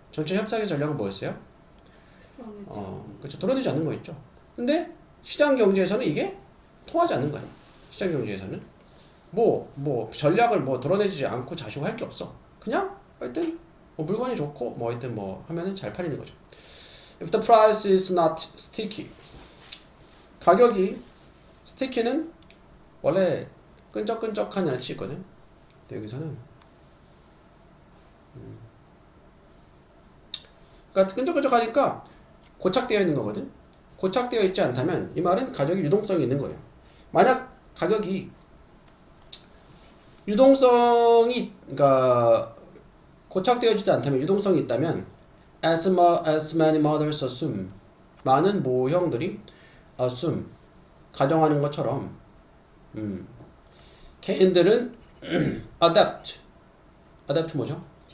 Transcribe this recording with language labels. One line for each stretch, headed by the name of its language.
Korean: 정치적 협상의 전략은 뭐였어요? 그렇죠. 드러내지 않는 거 있죠. 근데 시장 경제에서는 이게 통하지 않는 거예요. 시장 경제에서는 전략을 드러내지 않고 자시고 할 게 없어. 그냥 하여튼 물건이 좋고 하여튼 하면은 잘 팔리는 거죠.
English: If the price is not sticky.
Korean: 가격이 스티키는 원래 끈적끈적한 뜻이 있거든. 근데 여기서는 그러니까 끈적끈적하니까 고착되어 있는 거거든. 고착되어 있지 않다면 이 말은 가격이 유동성이 있는 거예요. 만약 가격이 유동성이 그러니까 고착되어지지 않다면 유동성이 있다면
English: as many mothers assume
Korean: 많은 모형들이 assume 가정하는 것처럼 개인들은 adapt 뭐죠?